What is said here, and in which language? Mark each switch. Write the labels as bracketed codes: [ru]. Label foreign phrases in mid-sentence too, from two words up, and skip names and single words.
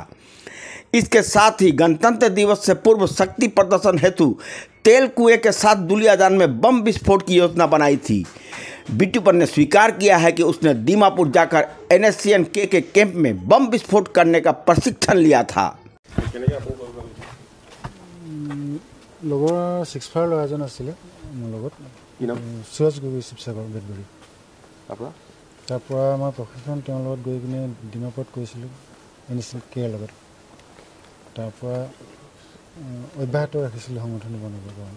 [hi] इसके साथ ही गणतंत्र दिवस से पूर्व शक्ति प्रदर्शन हेतु तेल कुएं के साथ दुलियाजान में बम विस्फोट की योजना बनाई थी। बिट्टूपन ने स्वीकार किया है कि उसने दीमापुर जाकर NSCN-K के कैंप में बम विस्फोट करने का प्रशिक्षण लिया था। [as] লগৰ 6 ল'ৰাজন আছিলে মোৰ লগত সুৰজ গগৈ শিৱসাগৰ বেদবৰী তাৰপৰা আমাৰ প্ৰশিক্ষণ তেওঁৰ লগত গৈ কিনে ডিমাপুৰত কৰিছিলোঁ NSCN-K লগত। তাৰপৰা অব্যাহত ৰাখিছিলোঁ সংগঠন বনাবৰ কাৰণে।